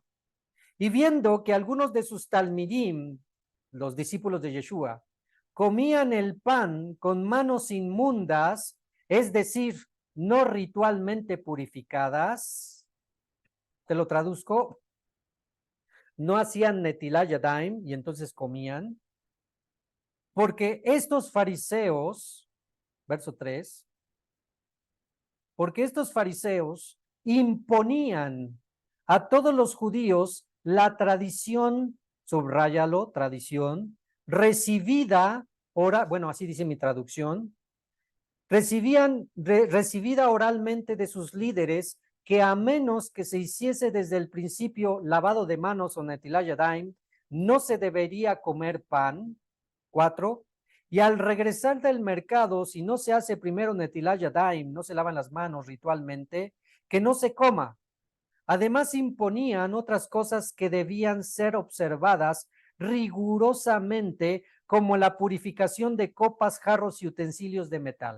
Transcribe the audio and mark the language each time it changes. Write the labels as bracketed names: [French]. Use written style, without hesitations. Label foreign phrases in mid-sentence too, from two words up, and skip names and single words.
[Spanish] Y viendo que algunos de sus talmidim, los discípulos de Yeshua, comían el pan con manos inmundas, es decir, no ritualmente purificadas, te lo traduzco, no hacían [Hebrew] נטילת ידיים [Spanish] y entonces comían, porque estos fariseos, verso 3, porque estos fariseos imponían a todos los judíos la tradición, subráyalo, tradición, recibida, bueno, así dice mi traducción, recibida oralmente de sus líderes, que a menos que se hiciese desde el principio lavado de manos o [Hebrew] נטילת ידיים, [Spanish] no se debería comer pan. 4, Y al regresar del mercado, si no se hace primero [Hebrew] נטילת ידיים, [Spanish] no se lavan las manos ritualmente, que no se coma. Además, imponían otras cosas que debían ser observadas rigurosamente, como la purificación de copas, jarros y utensilios de metal.